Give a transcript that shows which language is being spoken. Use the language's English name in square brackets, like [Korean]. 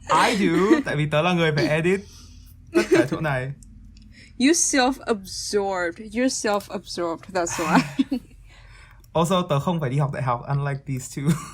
[English] I do, [Vietnamese] tại vì tớ là người phải edit tất cả chỗ này. [English] You're self-absorbed, that's why. [Vietnamese] Also, tớ không phải đi học đại học, [English] unlike these two.